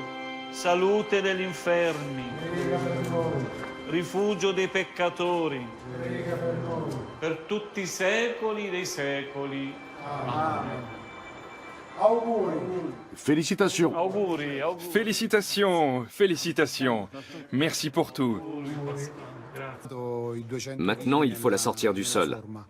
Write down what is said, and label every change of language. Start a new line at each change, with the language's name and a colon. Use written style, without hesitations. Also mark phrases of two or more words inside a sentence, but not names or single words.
Italian: Salute degli infermi, prega per noi. Rifugio dei peccatori, prega per noi. Per tutti i secoli dei secoli. Amen. Auguri. Félicitations. Auguri, auguri.
French: Félicitations, félicitations. Merci pour tout. Maintenant, il faut la sortir du sol.